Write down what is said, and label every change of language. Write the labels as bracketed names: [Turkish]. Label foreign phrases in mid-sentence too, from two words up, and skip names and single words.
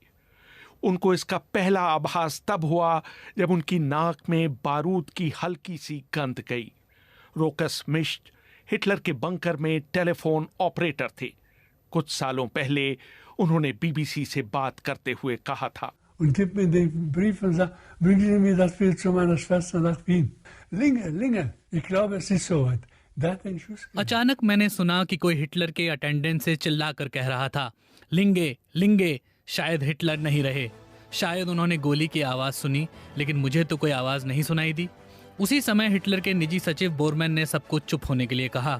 [Hindi] उनको इसका पहला आभास तब हुआ जब उनकी नाक में बारूद की हल्की सी गंध गई। रोकस मिश्ट हिटलर के बंकर में टेलीफोन ऑपरेटर थे। कुछ सालों पहले उन्होंने बीबीसी से बात करते हुए कहा था, [German] und gibt mir den Brief und sagt, bringen Sie mir das Bild zu meiner Schwester nach Wien. Linge, ich glaube, es ist soweit. [Hindi] अचानक मैंने सुना कि कोई हिटलर के अटेंडेंट से चिल्लाकर कह रहा था, लिंगे। शायद हिटलर नहीं रहे। शायद उन्होंने गोली की आवाज सुनी, लेकिन मुझे तो कोई आवाज नहीं सुनाई दी। उसी समय हिटलर के निजी सचिव बोरमैन ने सबको चुप होने के लिए कहा।